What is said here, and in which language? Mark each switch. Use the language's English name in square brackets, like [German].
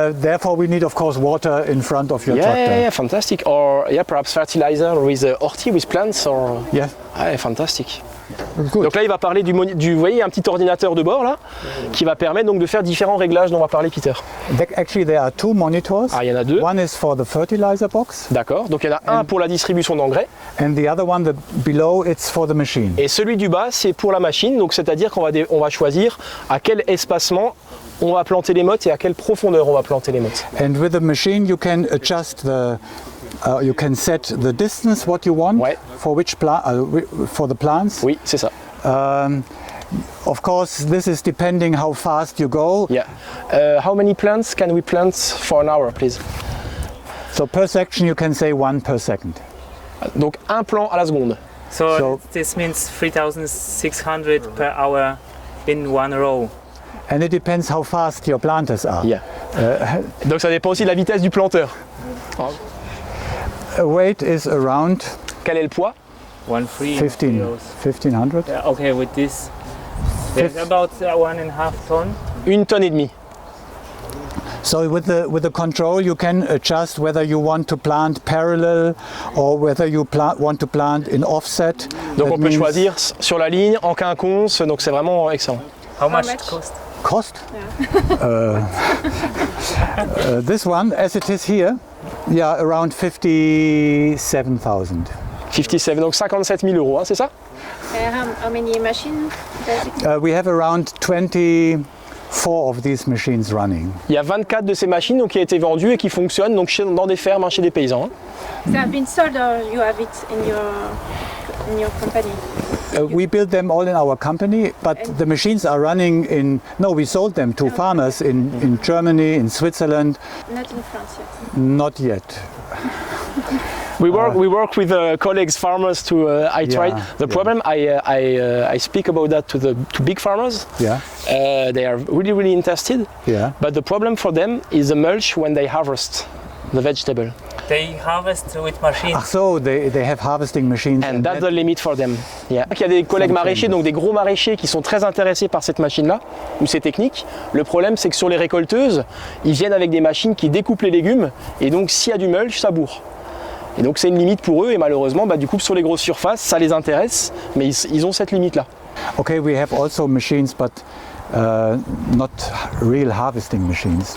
[English] Therefore, we need, of course, water in front of your tractor. Yeah, fantastic. Or yeah, perhaps fertilizer with horti, with plants, or Yeah. [French] ouais, fantastique. [English] Good. [French] Donc là, il va parler du vous voyez, un petit ordinateur de bord là, qui va permettre donc de faire différents réglages dont va parler Peter. [English] Actually, there are two monitors. [French] Ah, il y en a deux. [English] One is for the fertilizer box, [French] D'accord. Donc il y en a un pour la distribution d'engrais [English] and the other one, below, it's for the machine. [French] et celui du bas, c'est pour la machine. Donc c'est-à-dire qu'on va on va choisir à quel espacement on va planter les mottes et à quelle profondeur on va planter les mottes. [English] And with the machine, you can adjust you can set the distance what you want [French] Ouais. [English] for for the plants. [French] Oui, c'est ça. [English] Of course, this is depending how fast you go. Yeah. How many plants can we plant for an hour, please? So per section, you can say 1 per second. [French] Donc un plant à la seconde. [English] So this means 3,600 per hour in one row. And it depends how fast your planters are. Yeah. [French] Donc ça dépend aussi de la vitesse du planteur. [English] A weight is around [French] Quel est le poids? [English] 1500. Yeah, okay, with this, there's about 1.5 ton. [French] 1,5 tonnes. [English] So with the control, you can adjust whether you want to plant parallel or whether you want to plant in offset. [French] Donc [English] That [French] on peut [English] means [French] choisir sur la ligne, en quinconce, donc c'est vraiment excellent. [English] How much it cost? cost. This one, as it is here, yeah, around 57,000. [French] 57, donc 57 000 euros, hein, c'est ça? [English] How many machines does it? We have around 24 of these machines running. [French] Il y a 24 de ces machines donc, qui ont été vendues et qui fonctionnent donc, dans des fermes, hein, chez des paysans. Hein. [English] They have been sold or you have it in your company? We build them all in our company, but the machines are running we sold them to farmers in Germany, in Switzerland. Not in France yet. Not yet. We work with colleagues, farmers to I tried. The problem I speak about that to big farmers. Yeah. They are really interested. Yeah. But the problem for them is the mulch when they harvest the vegetable. They harvest with machines. So they have harvesting machines. And that's the limit for them. Yeah. [French] Il y a des collègues maraîchers, donc des gros maraîchers qui sont très intéressés par cette machine-là ou ces techniques. Le problème, c'est que sur les récolteuses, ils viennent avec des machines qui découpent les légumes et donc s'il y a du mulch, ça bourre. Et donc c'est une limite pour eux et malheureusement, du coup sur les grosses surfaces, ça les intéresse, mais ils ont cette limite-là. [English] Okay, we have also machines, but not real harvesting machines.